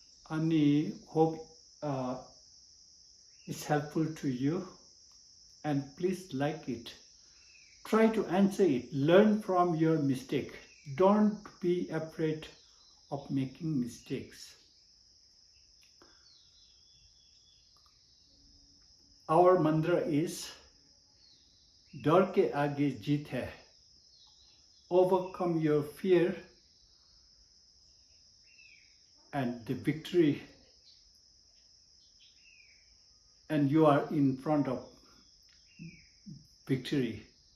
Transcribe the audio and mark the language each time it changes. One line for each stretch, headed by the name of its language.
English: I hope it's helpful to you, and please like it. Try to answer it. Learn from your mistake. Don't be afraid of making mistakes. Our mantra is
Hindi: डर के आगे जीत है.
English: Overcome your fear and the victory, and you are in front of victory.